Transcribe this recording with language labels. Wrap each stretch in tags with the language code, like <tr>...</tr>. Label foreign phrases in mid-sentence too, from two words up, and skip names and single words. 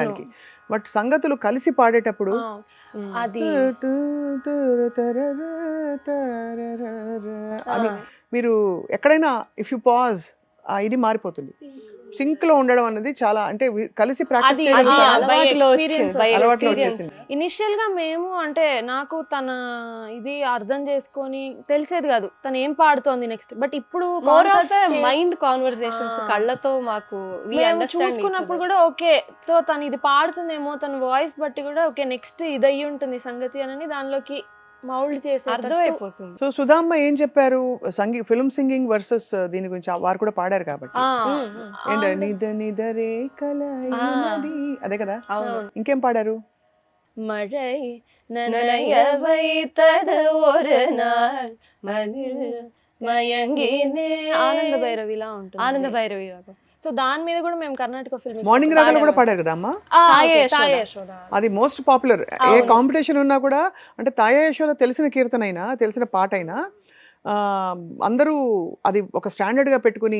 <te>చేయడానికి. బట్ సంగతులు కలిసి పాడేటప్పుడు అది అని మీరు ఎక్కడైనా</te> <en>if you pause</en> <te>ఇది మారిపోతుంది. సింక్ లో ఉండడం అనేది చాలా అంటే కలిసి ప్రాక్టీస్ అది చేయడం చాలా అలవాటులో experience by అలవాటులో experience. వచ్చేసింది. ఇనిషియల్ గా మేము అంటే నాకు తన ఇది అర్థం చేసుకొని తెలిసేది కాదు తను ఏం పాడుతోంది నెక్స్ట్. బట్ ఇప్పుడు</te> <en>more of</en> <te>concerts చేసి-</te> <en>mind conversations,</en> <te>కళ్ళతో మాకు we మేము</te> <en>understand each</en> <te>చూసుకున్నప్పుడు other. కూడా</te> <en>okay, so</en> <te>తను ఇది పాడుతుందేమో, తన వాయిస్ బట్టి కూడా</te> <en>okay next</en> <te>ఇది అయ్యి ఉంటుంది సంగతి అని దానిలోకి మౌల్డ్ చేసి అర్థమైపోతుంది. సో సుధామ్మ ఏం చెప్పారు</te> <en>film singing versus</en> <te>దీని గురించి వారు కూడా పాడారు కాబట్టి ఏంటి నిదరే కలయినది అదే కదా. అవును. ఇంకేం పాడారు?</te> <ta>மழை நனைய வைத்தது ஒரு நாள் மதில் మయంగినే</ta> <te>ఆనంద భైరవిలా ఉంటుంది. ఆనంద భైరవి రాగం. సో దాని మీద కూడా మేము కర్ణాటక ఫిల్మ్ మార్నింగ్ రాగాలు కూడా పాడారు కదా అమ్మ. తాయే యశోద. అది</te> <en>most popular.</en> <te>ఏ కాంపిటీషన్ ఉన్నా కూడా అంటే తాయా యశోద తెలిసిన కీర్తన అయినా తెలిసిన పాట అయినా అందరూ అది ఒక స్టాండర్డ్ గా పెట్టుకుని</te>